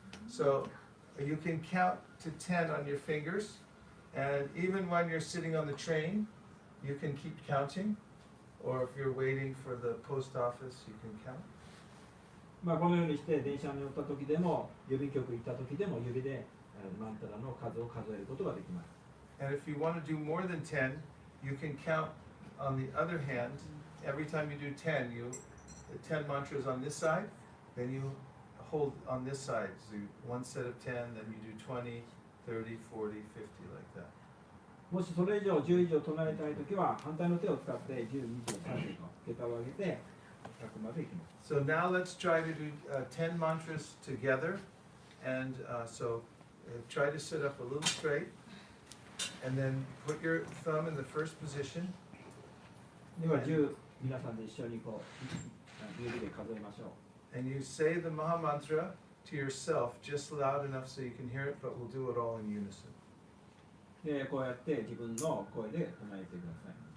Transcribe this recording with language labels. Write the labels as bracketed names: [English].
[English] So you can count to 10 on your fingers, and even when you're sitting on the train, you can keep counting, or if you're waiting for the post office, you can count. [Japanese] まあこのようにして電車に乗った時でも郵便局行った時でも指でマントラの数を数えることができます。 [English] And if you want to do more than 10, you can count on the other hand. Every time you do 10, 10 mantras on this side, then you hold on this side. So one set of 10, then you do 20, 30, 40, 50, like that. [Japanese] もしそれ以上10以上唱えたいときは反対の手を使って10、20、30と桁を上げて100までいきます。 [English] So now let's try to do 10 mantras together. And so try to sit up a little straight. And then put your thumb in the first position. [Japanese] では10、皆さんで一緒にこう指で数えましょう。 [English] And you say the Maha Mantra to yourself just loud enough so you can hear it, but we'll do it all in unison. [Japanese] でこうやって自分の声で唱えてください。